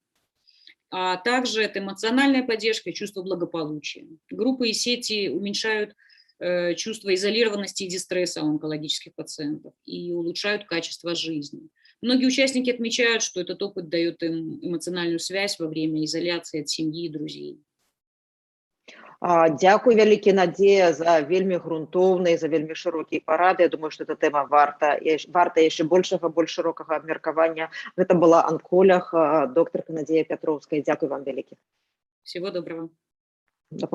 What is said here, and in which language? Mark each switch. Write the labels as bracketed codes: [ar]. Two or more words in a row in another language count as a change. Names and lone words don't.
[ru] А также это эмоциональная поддержка и чувство благополучия. Группы и сети уменьшают чувство изолированности и дистресса у онкологических пациентов и улучшают качество жизни. Многие участники отмечают, что этот опыт дает им эмоциональную связь во время изоляции от семьи и друзей. [be] Дзякуй вялікі, Надзея, за вельмі грунтоўныя, за вельмі шырокія парады. Я думаю, што эта тэма варта яшчэ больш шырокага абмеркавання. Гэта была анколог, доктарка Надзея Пятроўская. Дзякуй вам вялікі. [ru] Всего доброго. [uk] До побачення.